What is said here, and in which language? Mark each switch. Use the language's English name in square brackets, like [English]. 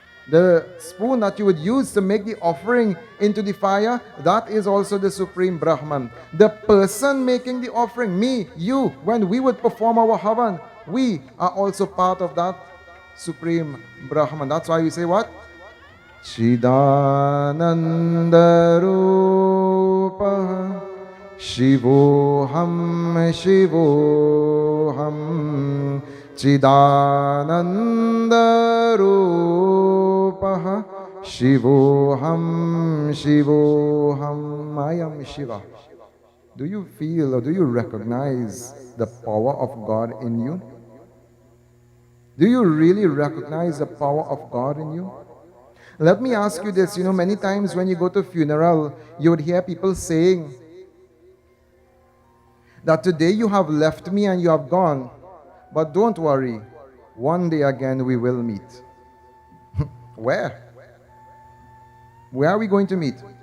[English] The spoon that you would use to make the offering into the fire, that is also the Supreme Brahman. The person making the offering, me, you, when we would perform our Havan, we are also part of that Supreme Brahman. That's why we say what? [Sanskrit] Chidanandarupa Shivoham Shivoham Chidanandarupa Shivoham Shivoham. [English] I am Shiva. Do you feel or do you recognize the power of God in you? Do you really recognize the power of God in you? Let me ask you this, many times when you go to a funeral, you would hear people saying that today you have left me and you have gone, but don't worry, one day again we will meet. Where? Where are we going to meet?